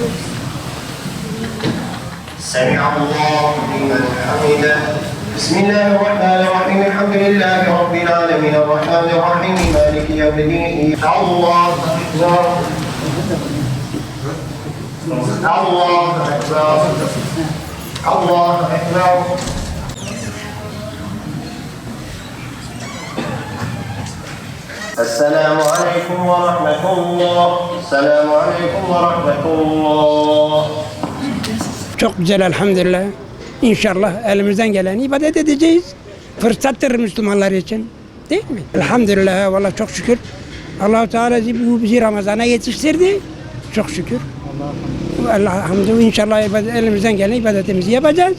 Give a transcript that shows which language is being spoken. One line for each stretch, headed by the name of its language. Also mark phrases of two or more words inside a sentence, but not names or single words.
Arabic: سمع الله لمن حمده بسم الله الرحمن الرحيم الحمد لله رب العالمين الرحمن الرحيم مالك يوم الدين الله أكبر الله أكبر الله أكبر السلام عليكم ورحمة الله السلام عليكم ورحمة الله
Turkish: Çok güzel elhamdülillah. İnşallah elimizden geleni ibadet edeceğiz. Fırsattır Müslümanlar için. Değil mi? Elhamdülillah. Vallahi çok şükür. Allah-u Teala bizi Ramazan'a yetiştirdi. Çok şükür. Allah hamdü inşallah elimizden gelen ibadetimizi yapacağız.